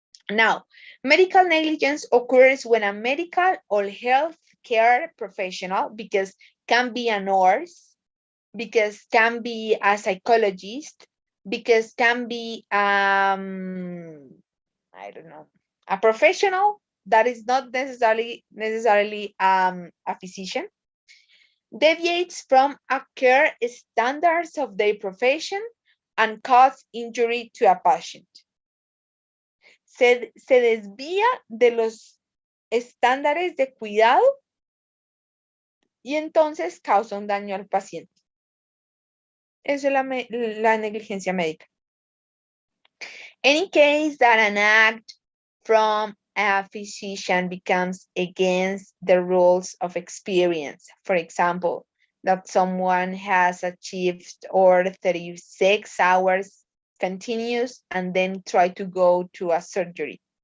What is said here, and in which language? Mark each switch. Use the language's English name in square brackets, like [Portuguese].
[English] Now, medical negligence occurs when a medical or health care professional, because can be a nurse, because can be a psychologist, because can be, I don't know, a professional that is not necessarily a physician, deviates from a care standards of their profession and cause injury to a patient. [Spanish] Se desvía de los estándares de cuidado y entonces causa un daño al paciente. Eso es la negligencia médica. [English] Any case that an act from a physician becomes against the rules of experience, for example, that someone has achieved or 36 hours continuous and then try to go to a surgery.